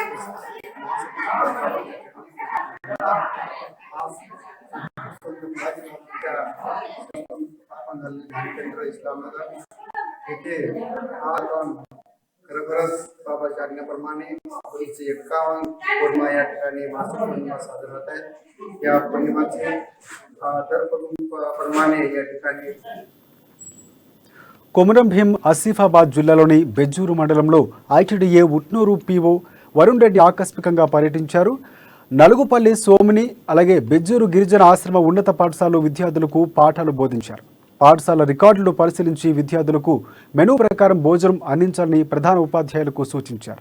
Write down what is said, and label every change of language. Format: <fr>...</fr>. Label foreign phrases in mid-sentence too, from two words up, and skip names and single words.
<mr>केंद्र इस्लामनगर येथे खरोखरच बाबाच्या आज्ञेप्रमाणे 51 पौर्णिमा या ठिकाणी मासिक पौर्णिमा साजरा होत आहेत. या पौर्णिमाचे दर प्रमाणे या ठिकाणी</mr> <te>కొమరం భీం ఆసిఫాబాద్ జిల్లాలోని బెజ్జూరు మండలంలో ఐటీడీఏ ఉట్నూరు పీఓ వరుణ్ రెడ్డి ఆకస్మికంగా పర్యటించారు. నలుగుపల్లి సోమిని అలాగే బెజ్జూరు గిరిజన ఆశ్రమ ఉన్నత పాఠశాలలో విద్యార్థులకు పాఠాలు బోధించారు. పాఠశాల రికార్డులు పరిశీలించి విద్యార్థులకు మెనూ ప్రకారం భోజనం అందించాలని ప్రధాన ఉపాధ్యాయులకు సూచించారు.</te>